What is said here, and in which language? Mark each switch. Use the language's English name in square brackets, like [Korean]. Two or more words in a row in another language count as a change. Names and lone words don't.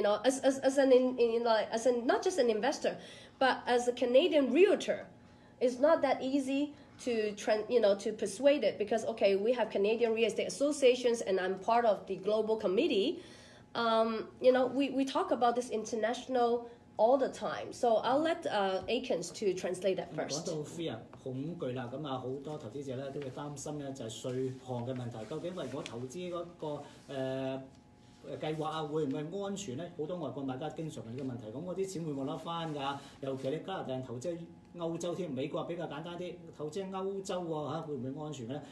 [English] As not just an investor, but as a Canadian realtor, it's not that easy to persuade it because we have Canadian real estate associations and I'm part of the global committee. We talk about this international all the time. So I'll let Akins to translate that [Cantonese] 講 [English] first. [Cantonese] 到 fear 恐懼啦，咁啊好多投資者咧都會擔心咧就係稅項嘅問題，究竟為我投資嗰、個計劃啊，會唔會安全咧？好多外國買家經常問呢個問題，咁我啲錢會冇得翻㗎？尤其你加拿大人投資歐洲添，美國比較簡單啲，投資歐洲喎會唔會安全咧？